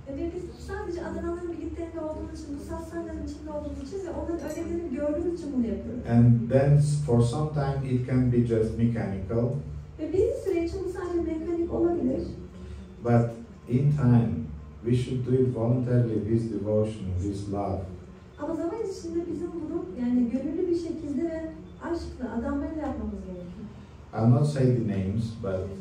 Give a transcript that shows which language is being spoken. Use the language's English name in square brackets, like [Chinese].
[Turkish] Ve biz sadece adananların birliklerinde olduğumuz için, bu satsanların içinde olduğumuz için ve onların örneklerini gördüğümüz için bunu yapıyoruz. [English] And then for some time it can be just mechanical. [Turkish] Ve bir süre için bu sadece mekanik olabilir. [English] But in time, we should do it voluntarily with devotion, with love. [Turkish] Ama zaman içinde bizim bunu yani gönüllü bir şekilde ve aşkla, adanmayla yapmamız gerekiyor. [English] I'll not say the names, but